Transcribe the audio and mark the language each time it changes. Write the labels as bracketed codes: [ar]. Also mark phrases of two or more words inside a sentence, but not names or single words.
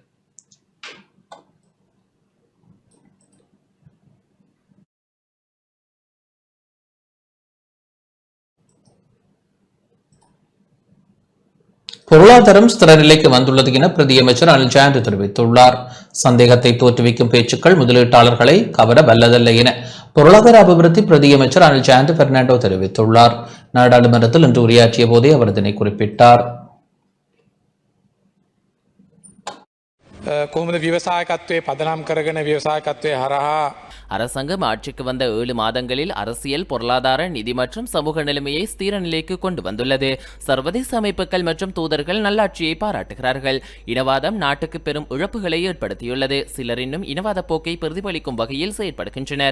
[ta] பொருளாதாரம் ஸ்திர நிலைக்கு வந்துள்ளது என பிரதியமைச்சர் அனில் ஜாண்டு தெரிவித்துள்ளார். சந்தேகத்தை தோற்றுவிக்கும் பேச்சுக்கள் முதலீட்டாளர்களை கவர வல்லதல்ல என பொருளாதார அபிவிருத்தி பிரதியமைச்சர் அனில் ஜாண்டு பெர்னாண்டோ தெரிவித்துள்ளார். நாடாளுமன்றத்தில் இன்று உரையாற்றிய போதே அவர் இதனை குறிப்பிட்டார். [si] කොහොමද ව්‍යවසායකත්වයේ පදනම් කරගෙන ව්‍යවසායකත්වයේ හරහා [ta] அரசாங்கம் ஆட்சிக்கு வந்த 7 மாதங்களில் அரசியல், பொருளாதார, நிதி மற்றும் சமூக நிலைமையை ஸ்திர நிலைக்கு கொண்டு வந்துள்ளது. சர்வதேச அமைப்புகள் மற்றும் தூதர்கள் நல்லாட்சியை பாராட்டுகிறார்கள். இனவாதம் நாட்டுக்கு பெரும் இழப்புகளை ஏற்படுத்தியுள்ளது. சிலர் இன்னும் இனவாத போக்கை பிரதிபலிக்கும் வகையில் செயற்படுகின்றனர்.